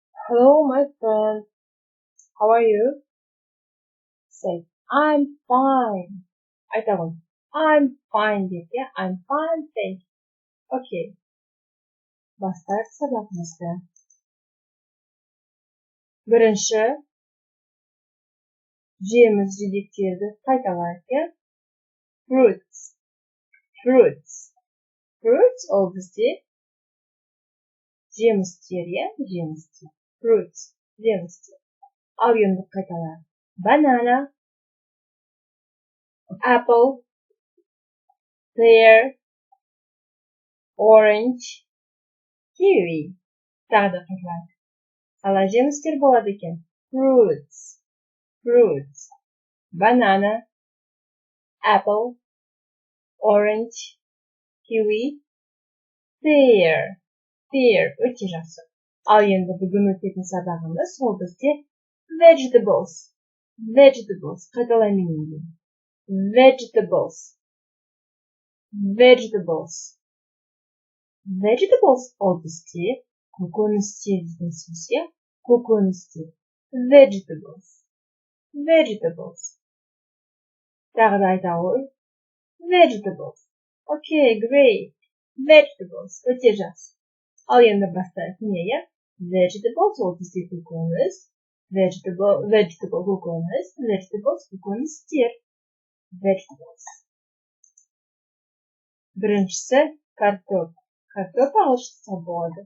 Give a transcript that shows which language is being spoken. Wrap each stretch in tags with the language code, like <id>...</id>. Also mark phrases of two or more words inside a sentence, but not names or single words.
<en>Hello, my friend. How are you? Say, I'm fine. айтамын. I'm fine</en> <kk>деп, иә?</kk> <en>I'm fine, thank you.</en> <kk>Окей. Бастайық сабағымызды. Бірінші, жеміс жидектерді қайталайық, иә?</kk> <en>Fruits. Fruits.</en> <kk>Fruits ол бізде жемістер, иә? Жемістер. Fruits. Жемістер. Ал енді қайталайық.</kk> <en>Banana. Apple. Pear. Orange.</en> <kk>Kiwi. Тағы да қайталайық. Қалай жемістер болады екен?</kk> <en>Fruits. Fruits. Banana. Apple. Orange. Kiwi. Pear. Pear.</en> <kk>Өте жақсы. Ал енді бүгін өтетін сабағымыз сол бізде vegetables. Vegetables. Қайталаймын енді. Vegetables.</kk> <en>Vegetables. Vegetables</en> <kk>ол бізде көкөністер деген сөз, иә?</kk> <en>Көкөністер. Vegetables. Vegetables.</en> <kk>Тағы да айтамын.</kk> <en>Vegetables. Okay, great. Vegetables.</en> <kk>Өте жақсы. Ал енді бастайық. Не, иә? Vegetables ол бізде көкөніс. Vegetable көкөніс. Vegetables көкөністер. Vegetables. Біріншісі картоп. Картоп ағылшынша болады.</kk>